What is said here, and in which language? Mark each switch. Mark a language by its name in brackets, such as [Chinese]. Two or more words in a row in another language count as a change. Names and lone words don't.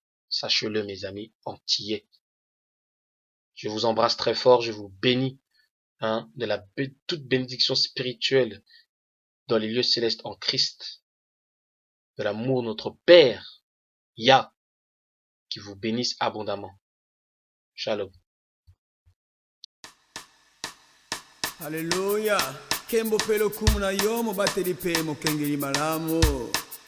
[French] Sachez-le, mes amis antillais. Je vous embrasse très fort, je vous bénis, hein, de la toute bénédiction spirituelle dans les lieux célestes en Christ, de l'amour de notre Père, Yah, qui vous bénisse abondamment. Shalom. Alléluia. Kembo pelo kumuna yomo bateri pemo kengiri malamu.